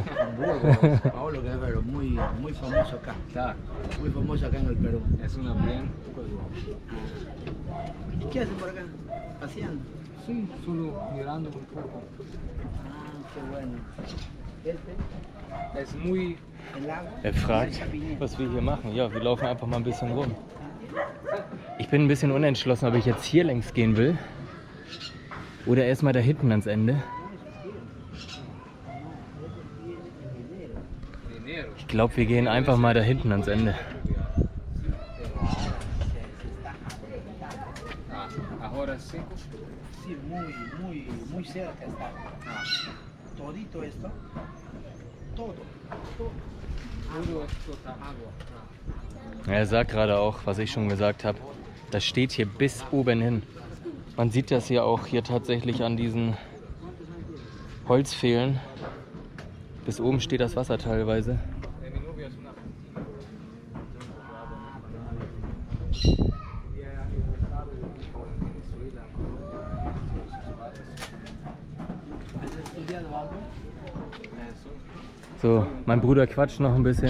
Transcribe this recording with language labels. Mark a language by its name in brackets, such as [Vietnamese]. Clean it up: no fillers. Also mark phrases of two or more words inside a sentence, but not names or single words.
[Spanish] Hamburgo, Paolo, que es pero muy famoso acá. Claro, Muy famoso acá en el Perú. es una bien. ¿Y qué hacen por acá? ¿Paseando? Sí, solo mirando un poco. Ah, qué bueno. Es muy. El agua. [German] Er fragt, was wir hier machen. Ja, wir laufen einfach mal ein bisschen rum. Ich bin ein bisschen unentschlossen, ob ich jetzt hier längs gehen will oder erstmal da hinten ans Ende. Ich glaube, wir gehen einfach mal da hinten ans Ende. [Spanish] Ahora sí. Sí, muy cerca está. Todito esto. Todo. Puro toda agua. [German] Er sagt gerade auch, was ich schon gesagt habe, das steht hier bis oben hin. Man sieht das ja auch hier tatsächlich an diesen Holzpfählen. Bis oben steht das Wasser teilweise. So, mein Bruder quatscht noch ein bisschen.